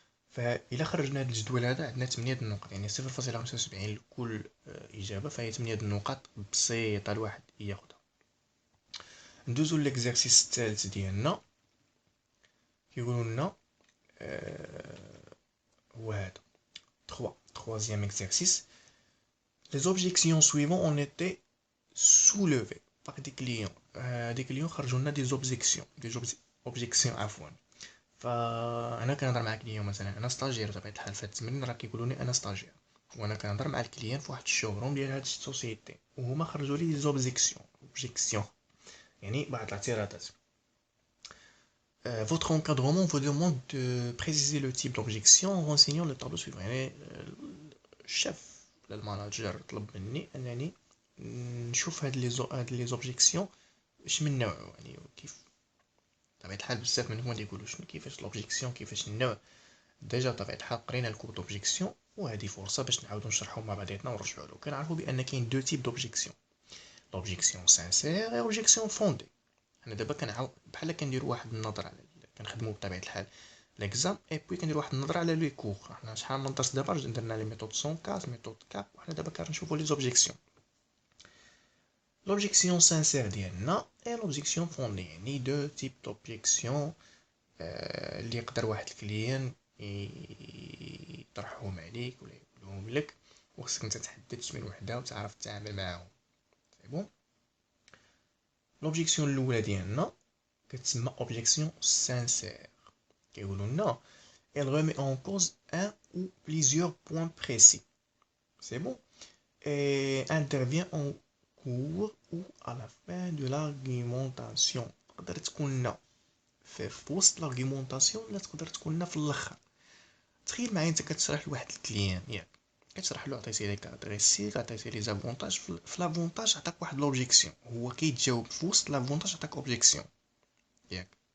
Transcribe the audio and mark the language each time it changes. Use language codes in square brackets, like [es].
[ar] فإلا خرجنا هاد الجدول هذا عندنا 8 النقط، يعني 0.75 لكل إجابة، فهي 8 النقاط بسيطة الواحد ياخدها. ندوزو ليكزارسيس الثالث ديالنا، كيقولوا لنا هو هذا 3 [fr] troisième exercice. Les objections suivantes ont été soulevées par des clients. [ar] des clients خرجوا لنا des objections عفوا. فانا كنهضر مع كليون مثلا، انا ستاجير بطبيعه الحال، فهاد التمرين راه كيقولوا لي انا ستاجير، وانا كنهضر مع الكليان في واحد الشوروم ديال هاد السوسيتي، وهما خرجوا لي لي اوبجيكسيون، يعني بعض الاعتراضات. [fr] Votre encadrement vous demande de préciser le type d'objection en renseignant le tableau suivant. [ar] يعني الشيف الماناجر طلب مني انني نشوف هاد لي زوبجيكسيون اش من نوع، يعني كيف بطبيعة الحال بزاف منهم اللي يقولوا شنو كيفاش لوبجيكسيون كيفاش النوع. ديجا بطبيعة الحال قرينا الكور دوبجيكسيون، وهذه فرصة باش نعاودو نشرحو مع بعضياتنا ونرجعو له. كنعرفو بان كاين دو تيب دوبجيكسيون، لوبجيكسيون سانسير اي اوبجيكسيون فوندي. انا دابا كنعاود بحال كنديرو واحد النظره على كنخدمو بطبيعة الحال ليكزام اي بوي كنديرو واحد النظره على لي كور. حنا شحال من درس دابا درنا لي ميثود 104 ميثود 4، وحنا دابا كنشوفو لي زوبجيكسيون. لوبجيكسيون سانسير ديالنا اي لوبجيكسيون فوندي، يعني دو تيب دوبجيكسيون اللي يقدر واحد الكليان يطرحهم عليك ولا يقولهم لك، وخصك انت تحدد من وحده وتعرف تتعامل معاهم. سي بون. لوبجيكسيون الاولى ديالنا كتسمى اوبجيكسيون سانسير. كيقولوا لنا [fr] elle remet en cause un ou plusieurs points précis. C'est bon. Et intervient en cours ou à la fin de l'argumentation. [ar] تقدر تكون لنا في وسط l'argumentation ولا تقدر تكون لنا في الاخر. تخيل معايا انت كتشرح لواحد الكليان ياك، كتشرح له عطيتي لي كاركتيرستيك، عطيتي لي زافونتاج، في لافونتاج عطاك واحد لوبجيكسيون، هو كيتجاوب في وسط لافونتاج عطاك اوبجيكسيون ياك.